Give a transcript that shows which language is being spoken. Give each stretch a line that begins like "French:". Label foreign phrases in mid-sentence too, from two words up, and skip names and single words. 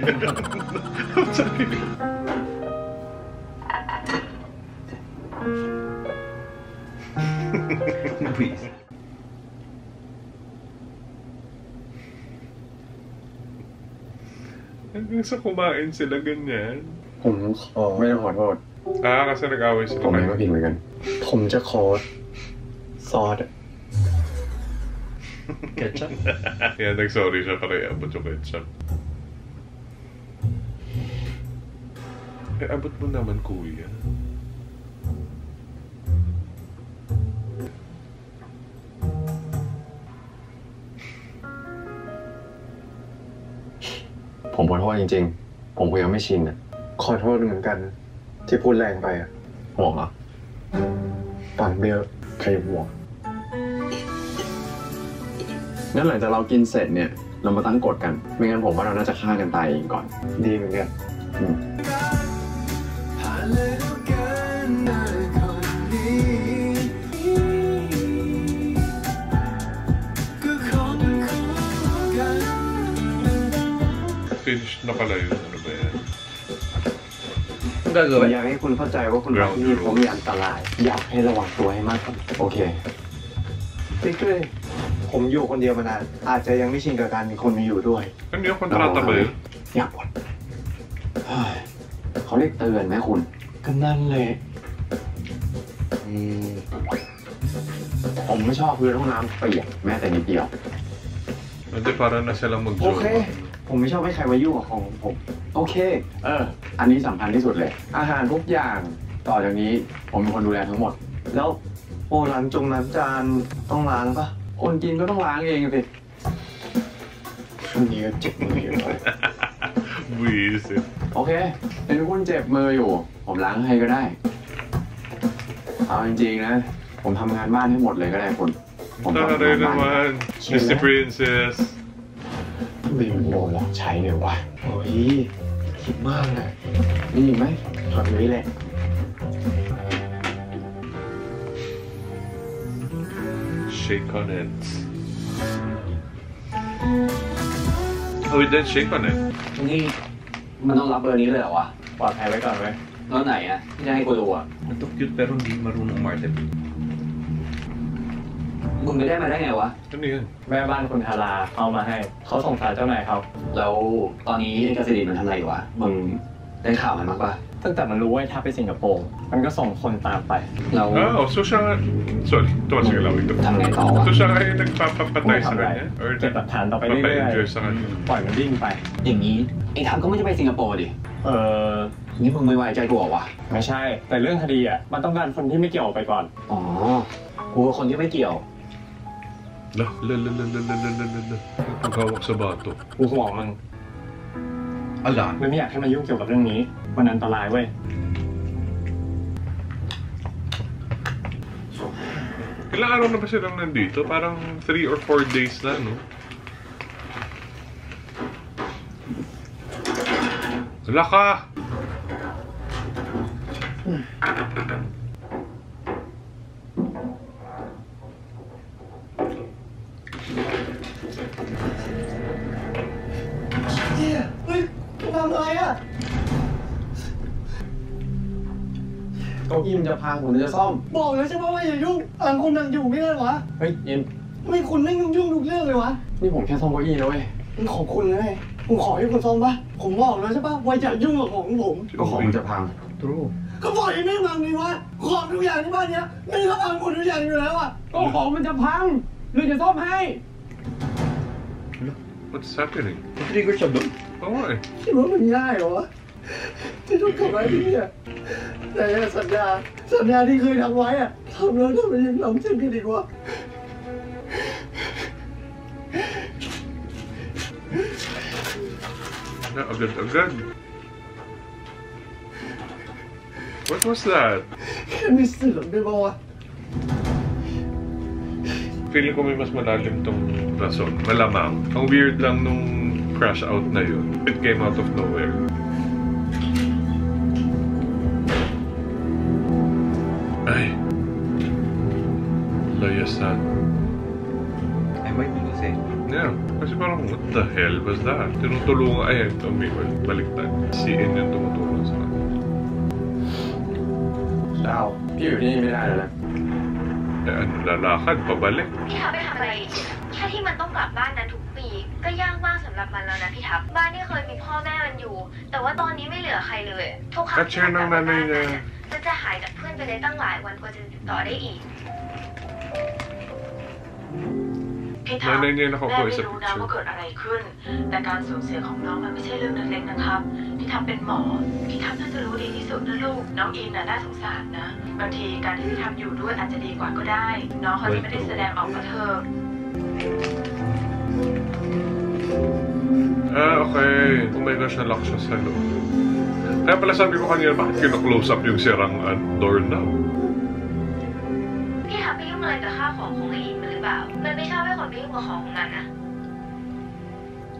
Filipino: Sorry. Please. Hanggang sa kumain sila ganyan.
Thai: ผมไม่ต้องขอโทษ
Filipino: Kasi nag-away
Thai: ผ
Filipino: sila
Thai: มเองก็ผิดเหมือนกัน ผมจะขอซอสอะ
Filipino: Ketchup? Yan, nag-sorry siya para iabot yung ketchup. Abot mo naman, kuya.
Thai: ผมขอโทษจริงๆ ผมก็ยังไม่ชินอ่ะ ขอโทษเหมือนกัน ที่พูดแรงไปอะ ห่วงเหรอ ปากเบี้ยวใครห่วง งั้นหลังจากเรากินเสร็จเนี่ยเรามาตั้งกฎกัน ไม่งั้นผมว่าเราน่าจะฆ่ากันตายเองก่อน ดีเหมือนกัน
Filipino: Finished na pala yun. Ano ba yan? Ang gagawin?
Thai: อยากให้คุณเข้าใจว่าคุณมาที่นี่ผมมีอันตราย อยากให้ระวังตัวให้มากโอเค ติ๊กเลยผมอยู่คนเดียวมานานอาจจะยังไม่ชินกับการมีคนมาอยู่ด้วย
Filipino: Ano yung kontrata ba yun?
Thai: อยากบ่นเขาเรียกเตือนไหมคุณ ก็นั่นเลย ผมไม่ชอบพื้นห้องน้ำเปียกแม้แต่นิดเดียว
Filipino: Hindi, parang na silang
Thai: โอเค
Filipino: mag-joke.
Thai: ผมไม่ชอบให้ใครมายุ่งกับของผม โอเค อันนี้สำคัญที่สุดเลย อาหารทุกอย่างต่อจากนี้ผมเป็นคนดูแลทั้งหมด แล้วโอ้ล้างจานต้องล้างปะ คนกินก็ต้องล้างเองสิ ช่วงนี้ก็เจ็บมืออยู่เลย
Filipino: Buisit.
Thai: โอเคเป็นคุณเจ็บมืออยู่ ผมล้างให้ก็ได้ เอาจริงๆนะ ผมทำงานบ้านให้หมดเลยก็ได้คุณผมทำงาน
Filipino: Taray
Thai: บ้าน
Filipino: naman. Disney Princess.
Thai: ไม่โดนหลอกใช้เลยวะโอ้ยคิดมากนะ มีอีกไหม ตอนนี้แหละ
English: Shake on it. Oh, we did shake on it.
Thai: นี่มันต้องรับเบอร์นี้เลยเหรอวะ ปลอดภัยไว้ก่อนไว้ย แล้วไหนอ่ะที่จะให้กูดูอ่ะ
Filipino: Ito cute pero hindi marunong Martin.
Thai: มึงไปได้มาได้ไงวะ
Filipino: Ano yun?
Thai: แม่บ้านคุณทาราเอามาให้ เขาส่งสารเจ้านายเขา แล้วตอนนี้ไอ้กาซิดินมันทำอะไรอยู่วะ มึงได้ข่าวมันมากปะ ตั้งแต่มันรู้ว่าถ้าไปสิงคโปร์มันก็ส่งคนตามไป เรา
Filipino: Oh, so siya nga... Sorry, tuwa sige lang ito.
Thai: ทำไงต่อวะ
Filipino: So siya nga yung nagpapapatay sa kanya? Or
Thai: เก็บหลักฐานต่อไปเรื่อย
Filipino: nagpapa-enjoy sa kanya?
Thai: ๆ ปล่อยมันวิ่งไป อย่างนี้ไอ้ทัพก็ไม่จะไปสิงคโปร์ดิ นี่ มึงไม่ไว้ใจกูเหรอวะ ไม่ใช่ แต่เรื่องคดีอ่ะ มันต้องการคนที่ไม่เกี่ยวออกไปก่อน อ๋อ กูเป็นคนที่ไม่เกี่ยว
Filipino: La. Paghawak sa bato.
Thai: กูห่วงมึง
Filipino: Ala.
Thai: ไม่อยากให้มายุ่งเกี่ยวกับเรื่องนี้ มันอันตรายเว้ย
Filipino: Ilang araw na ba silang nandito? Parang
English: 3 or 4 days
Filipino: na, no? Wala ka!
Thai: เฮ้ยทำอะไรอ่ะ เก้าอี้มันจะพังผมจะซ่อม บอกแล้วใช่ไหมว่าอย่ายุ่งต่างคนต่างอยู่ไม่ได้หรอ เฮ้ยยิน ไม่คุณไม่ยุ่งทุกเรื่องเลยวะ นี่ผมแค่ซ่อมเก้าอี้นะเว้ย มันของคุณเลยผมขอให้คุณซ่อมปะผมบอกแล้วใช่ปะว่าอย่ายุ่งกับของผม ก็ของมันจะพัง
English: True.
Thai: ก็บอกให้ไม่พังเลยวะของทุกอย่างที่บ้านเนี้ยไม่ก็พังคุณทุกอย่างอยู่แล้วอ่ะ ก็ของมันจะพังหรือจะซ่อมให้
English: What's happening?
Filipino: Trigger siya doon. Oo nga eh.
Thai: คิดว่ามันง่ายเหรอวะที่ต้องทำอะไรที่เนี่ยแต่สัญญาที่เคยทำไว้อะทำแล้วทำไมยังทำเช่นนี้ดีกว่า
Filipino: Na, agad-agad.
English: What was that?
Thai: แค่ไม่เสื่อมได้ป่าวะ
Filipino: Feeling ko may mas malalim tong rason. Malamang. Ang weird lang nung
English: crash out
Filipino: na yun.
English: It came out of nowhere.
Filipino: Ay. Layasan.
English: I might do the same. Yeah.
Filipino: Kasi parang,
English: what the hell was that?
Filipino: Tinutulungan, ay, baliktad. Si In yung tumutulong sa kanya.
Thai: ดาวพี่อยู่ที่นี่ไม่ได้แล้วนะ
Filipino: Eh, ano, lalakad, pabalik.
Thai: พี่ทับไปทำอะไรอีกแค่ที่มันต้องกลับบ้านนะทุกปี ก็ยากมากสำหรับมันแล้วนะพี่ทับ บ้านที่เคยมีพ่อแม่มันอยู่ แต่ว่าตอนนี้ไม่เหลือใครเลย ทุกครั้งที่มันกลับมาบ้านนั้นมันจะหายจากเพื่อนไปเลยตั้งหลายวันกว่าจะติดต่อได้อีก พี่ทัพ
Filipino: Nanay niya
Thai: แม่
Filipino: nakakuha
Thai: ไม่
Filipino: sa
Thai: รู้นะ
Filipino: picture.
Thai: ว่าเกิดอะไรขึ้น แต่การสูญเสียของน้องมันไม่ใช่เรื่องเล็กๆนะครับพี่ทัพเป็นหมอพี่ทัพน่าจะรู้ดีที่สุดนะลูกน้องอินน่ะน่าสงสารนะบางทีการที่พี่ทัพอยู่ด้วยอาจจะดีกว่าก็ได้ น้องเขาจะไม่ได้แสดงออกมาเถอะ
English: Ah, okay. Oh my gosh,
Filipino: nalock siya sa loob. Kaya pala sabi ko kanina, bakit kino-close up yung sirang doorknob?
Thai: พี่ทับไปยุ่งอะไรกับข้าวของของไอ้อินมันหรือเปล่า มันไม่ชอบให้คนไปยุ่งกับของของมันนะ